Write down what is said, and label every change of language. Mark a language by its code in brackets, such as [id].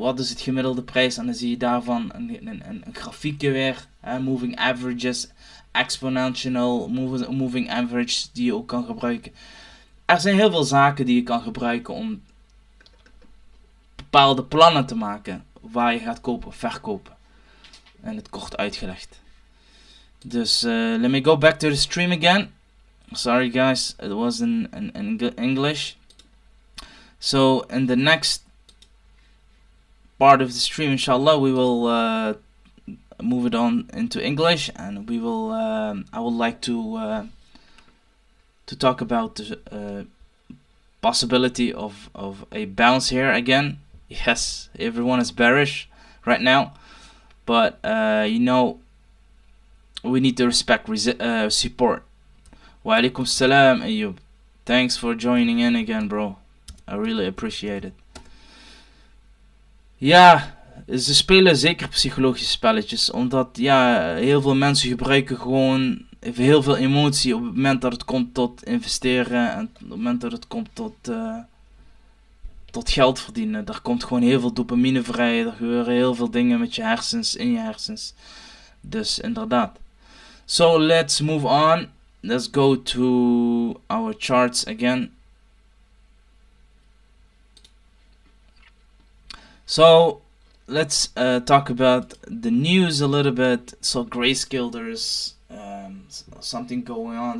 [nl] Wat is het gemiddelde prijs? En dan zie je daarvan een grafiekje weer. Moving averages, exponential moving average die je ook kan gebruiken. Er zijn heel veel zaken die je kan gebruiken om bepaalde plannen te maken waar je gaat kopen of verkopen. En het kort uitgelegd. [en] Dus let me go back to the stream again. Sorry guys, it was in English. So in the next part of the stream, inshallah, we will move it on into English, and we will. I would like to talk about the possibility of a bounce here again. Yes, everyone is bearish right now, but you know, we need to respect support. [ar] Wa alaikum salam, [en] Ayyub. Thanks for joining in again, bro. I really appreciate it. [nl] Ja, ze spelen zeker psychologische spelletjes, omdat heel veel mensen gebruiken gewoon even heel veel emotie op het moment dat het komt tot investeren en op het moment dat het komt tot geld verdienen. Daar komt gewoon heel veel dopamine vrij, er gebeuren heel veel dingen met je hersens, in je hersens. Dus inderdaad. [en] So let's move on. Let's go to our charts again. So let's talk about the news a little bit. So Grayscale, there's something going on.